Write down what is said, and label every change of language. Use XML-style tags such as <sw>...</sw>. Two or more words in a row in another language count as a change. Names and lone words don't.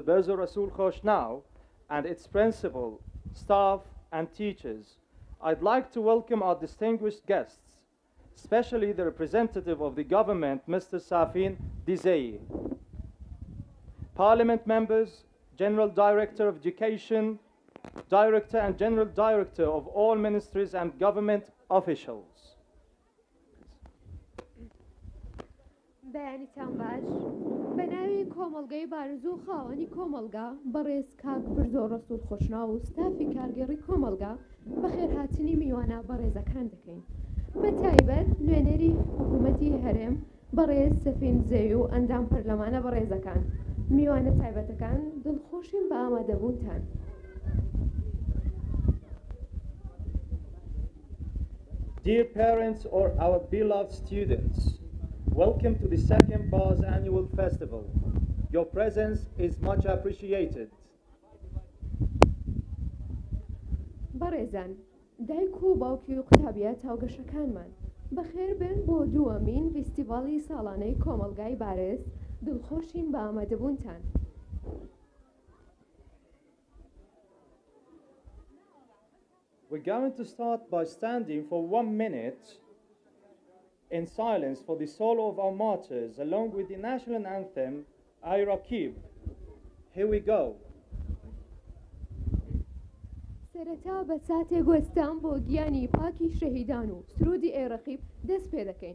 <en>Bezo Rasool Khoshnau, and its principal, staff, and teachers, I'd like to welcome our distinguished guests, especially the representative of the government, Mr. Safin Dizei, Parliament members, General Director of Education, Director and General Director of all ministries and government officials.</en> <ckb>بەیانیتان باش بە ناوی کۆمەڵگەی بارزوو و خاوەنی کۆمەڵگا بەڕێز کاک برزۆ ڕەسوول خۆشناو و ستافی کارگەڕی کۆمەڵگا بەخێرهاتنی میوانە بەڕێزەکان دەکەین بە تایبەت نوێنەری حکوومەتی هەرێم بەڕێز سەفین زەوی و ئەندام پەرلەمانە بەڕێزەکان میوانە تایبەتەکان دڵخۆشین بە ئامادەبوونتان.</ckb> <en>Dear parents or our beloved students, welcome to the second BAS Annual Festival. Your presence is much appreciated.</en> <ckb>بەڕێزان، دایک و باوکی و قوتابیە هاوگەشەکانمان بەخێر بن بۆ دووەمین فیستیڤاڵی ساڵانەی کۆمەڵگای بارز دڵخۆشین بە ئامادەبوونتان.</ckb> <en>We're going to start by standing for 1 minute in silence for the soul of our martyrs, along with the national anthem, Ay Raqib. Here we go.</en> <ckb>سەرەتا بە ساتێک گوێستان بۆ گیانی پاکی شەهیدان و سرودی ئەی ڕەقیب دەست پێ دەکەین.</ckb>